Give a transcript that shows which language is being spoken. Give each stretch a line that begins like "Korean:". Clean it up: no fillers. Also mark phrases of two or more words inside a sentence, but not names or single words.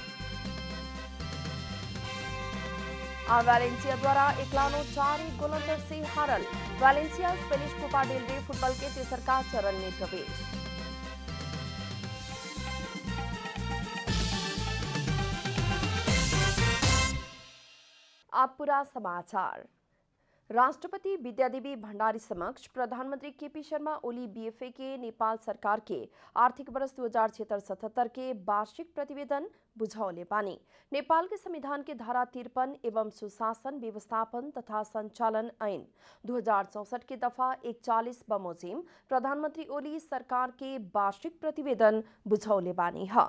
Bhojpuri: वैलेंसिया द्वारा एकलानो 4 गोल अंतर से हारल। वैलेंसिया स्पेनिश कोपा डेल रे फुटबॉल के तेसरका चरण में प्रवेश। अब पूरा समाचार। राष्ट्रपति विद्यादेवी भण्डारी समक्ष प्रधानमंत्री केपी शर्मा ओली बीएफए के नेपाल सरकार के आर्थिक वर्ष 2076-77 के वार्षिक प्रतिवेदन बुझौले बानी। नेपाल के संविधान के धारा 53 एवं सुशासन व्यवस्थापन तथा संचालन ऐन 2064 के दफा 41 बमोजिम प्रधानमंत्री ओली सरकार के वार्षिक प्रतिवेदन बुझौले बानी है।